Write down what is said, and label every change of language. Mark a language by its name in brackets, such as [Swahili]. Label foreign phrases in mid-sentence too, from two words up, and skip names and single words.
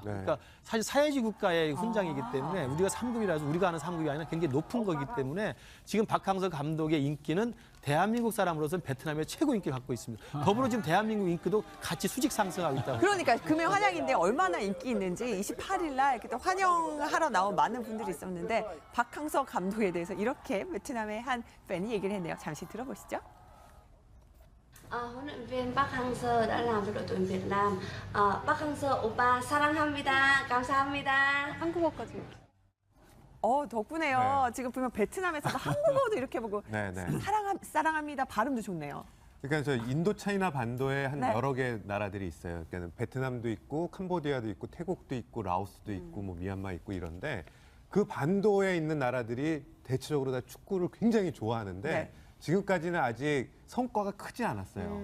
[Korean] 그러니까 사실 사회주의 국가의 훈장이기 때문에 우리가 3급이라서 우리가 하는 3급이 아니라 굉장히 높은 거기 때문에 지금 박항서 감독의 인기는 대한민국 사람으로서는 베트남의 최고 인기를 갖고 있습니다. 더불어 지금 대한민국 인기도 같이 수직 상승하고 있다고. 그러니까 금일 환영인데 얼마나 인기 있는지 28일 날 그때 환영하러 나온 많은 분들이 있었는데 박항서 감독에 대해서 이렇게 베트남의 한 팬이 얘기를 했네요. 잠시 들어보시죠. [Vietnamese] huấn luyện viên Park Hang-seo đã làm cho đội tuyển Việt Nam. [Korean] Park Hang-seo 오빠 사랑합니다. 감사합니다. 한국어까지. 덕분에요. 지금 보면 베트남에서도 한국어도 이렇게 보고 사랑합니다. 발음도 좋네요. 그러니까 저 인도 차이나 반도에 한 여러 개 나라들이 있어요. 그러니까 베트남도 있고 캄보디아도 있고 태국도 있고 라오스도 있고 뭐 미얀마 있고 이런데 그 반도에 있는 나라들이 대체적으로 다 축구를 굉장히 좋아하는데 지금까지는 아직 성과가 크지 않았어요.